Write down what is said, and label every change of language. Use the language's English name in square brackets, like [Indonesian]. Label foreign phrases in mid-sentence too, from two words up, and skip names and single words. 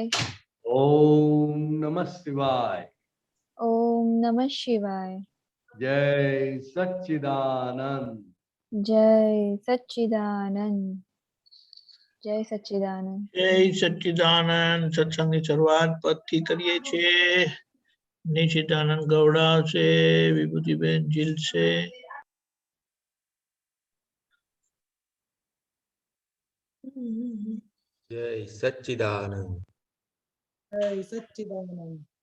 [Sanskrit] ओम नमः शिवाय ओम नमः शिवाय। [Hindi] जय सच्चिदानंद जय सच्चिदानंद जय सच्चिदानंद। जय सच्चिदानंद सत्संग की शुरुआत पत्थी करिए छे निशितानंद गौड़ा से विभूतिबेन जिल से जय सच्चिदानंद जय सच्चिदानंद।